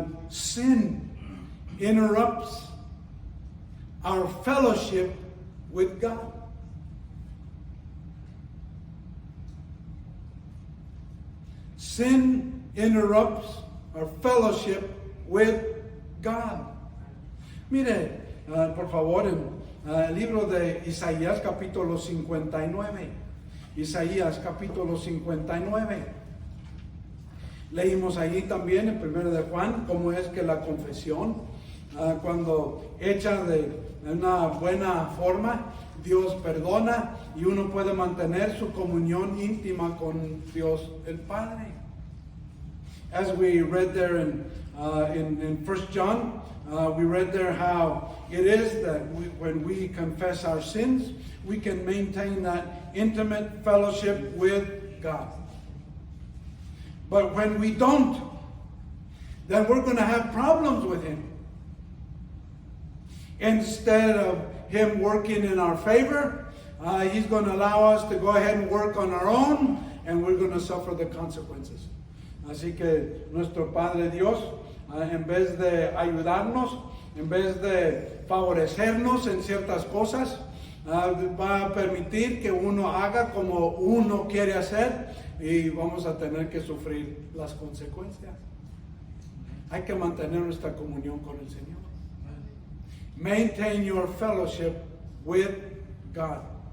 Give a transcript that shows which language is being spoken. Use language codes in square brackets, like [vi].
[en] Sin interrupts our fellowship with God. Sin interrupts our fellowship with God. [es] Mire, por favor, en el libro de Isaías capítulo 59. Isaías capítulo 59. Leímos allí también en 1 de Juan cómo es que la confesión, cuando hecha de una buena forma, Dios perdona y uno puede mantener su comunión íntima con Dios el Padre. [en] As we read there in 1 John, we read there how it is that when we confess our sins, we can maintain that intimate fellowship with God. But when we don't, then we're going to have problems with Him. Instead of Him working in our favor, He's going to allow us to go ahead and work on our own, and we're going to suffer the consequences. [es] Así que nuestro Padre Dios, en vez de ayudarnos, en vez de favorecernos en ciertas cosas, va a permitir que uno haga como uno quiere hacer y vamos a tener que sufrir las consecuencias. Hay que mantener nuestra comunión con el Señor. [en] Maintain your fellowship with God.